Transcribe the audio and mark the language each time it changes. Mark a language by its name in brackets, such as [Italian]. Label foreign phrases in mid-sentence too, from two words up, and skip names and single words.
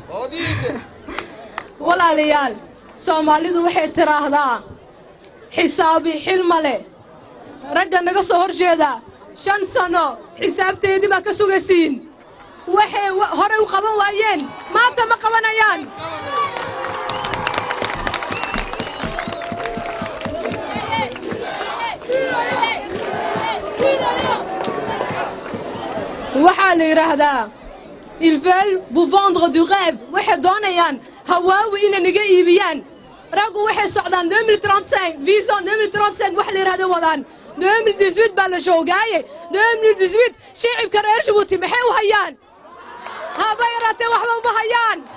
[Somali] walaalayaal Soomaalidu waxay tiraahdaa xisaabi xilmale ragga naga soo horjeeda 5 sano xisaabteedii ba ka sugaysiin waxay hore u qaban waayeen maanta ma qabanayaan waxaa la yiraahdaa [French] ils veulent vous vendre du rêve [Somali] waxay doonayaan hawaawi inay naga iibiyaan raggu waxay socdaan 2035 vision 2035 wax la yiraahdo wadaan 2018 baa la joogaaye 2018 shicibka reer Djibouti maxay u hayaan haba yaraatee waxba uma hayaan